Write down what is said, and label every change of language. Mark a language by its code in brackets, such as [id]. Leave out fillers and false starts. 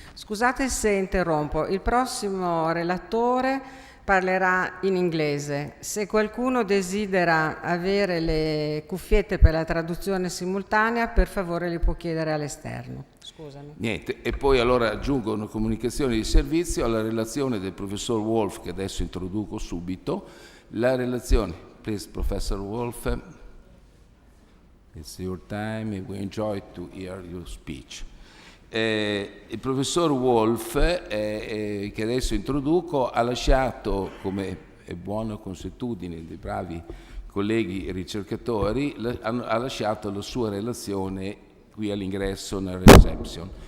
[it] Scusate se interrompo, il prossimo relatore parlerà in inglese. Se qualcuno desidera avere le cuffiette per la traduzione simultanea, per favore li può chiedere all'esterno. Scusami. Niente, e poi allora aggiungo una comunicazione di servizio alla relazione del professor Wolff, che adesso introduco subito. La relazione, [en] please, Professor Wolff, it's your time and we enjoy to hear your speech. [it] Il professor Wolff, che adesso introduco, ha lasciato, come è buona consuetudine dei bravi colleghi ricercatori, ha lasciato la sua relazione qui all'ingresso nel reception.